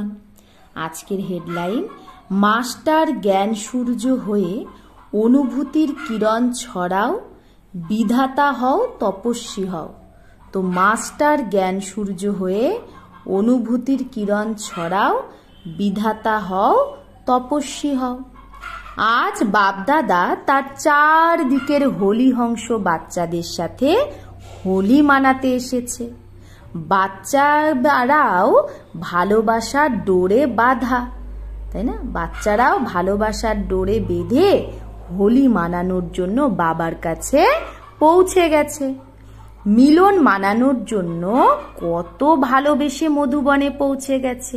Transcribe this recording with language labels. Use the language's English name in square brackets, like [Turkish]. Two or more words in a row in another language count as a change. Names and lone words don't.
[Bangla] আজকের হেডলাইন মাস্টার জ্ঞান সূর্য হয়ে অনুভূতির কিরণ ছড়াও বিধাতা হও তপস্বী হও। তো মাস্টার জ্ঞান সূর্য হয়ে অনুভূতির কিরণ ছড়াও বিধাতা হও তপস্বী হও। আজ বাপদাদা তার চারদিকের হোলি হংস বাচ্চাদের সাথে হোলি মানাতে एसेছে। বাচ্চারাও ভালোবাসার ডোরে বাঁধা, তাই না? বাচ্চারাও ভালোবাসার ডোরে বেঁধে হোলি মানানোর জন্য বাবার কাছে পৌঁছে গেছে। মিলন মানানোর জন্য কত ভালোবেসে মধুবনে পৌঁছে গেছে।